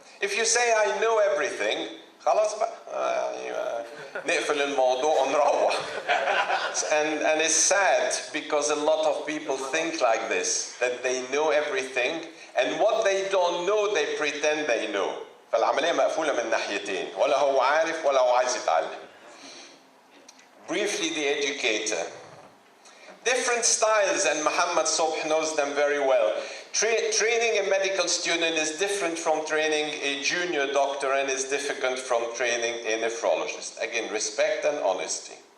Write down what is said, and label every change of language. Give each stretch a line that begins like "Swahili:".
English: If you say, I know everything,
Arabic: خلاص بقى نقفل الموضوع ونروح.
English: And it's sad because a lot of people think like this, that they know everything, and what they don't know, they pretend they know.
Arabic: فالعملية مقفولة من ناحيتين، ولا هو عارف ولا هو عايز يتعلم.
English: Briefly, the educator. Different styles, and Muhammad Sobh knows them very well. Training a medical student is different from training a junior doctor, and is different from training a nephrologist. Again, respect and honesty.